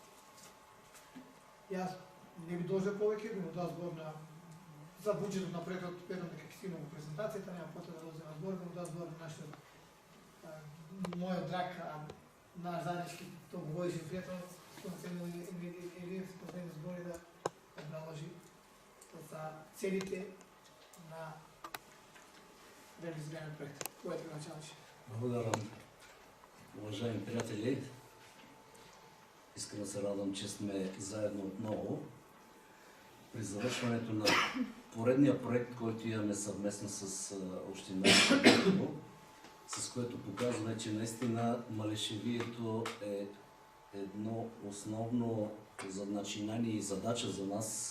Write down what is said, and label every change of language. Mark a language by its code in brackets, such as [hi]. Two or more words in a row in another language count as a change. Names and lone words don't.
[mk] Јас не би должел повеќе, би му дал збор за буџетот на проектот, верувам дека ќе стигнам во презентацијата, нема потреба да одземам збор, би му дал збор на нашиот мојот драг, наш заеднички толкогодишен пријател, Константин Илиев, последни збори да обраложи за целите на реализираниот проект. Којата го началиш? Благодарам, [bg] уважаеми приятели. Искрено се радвам, че сме заедно отново при завършването на поредния проект, който имаме съвместно с община Берово, с което показваме, че наистина Малешевието е едно основно начинание и задача за нас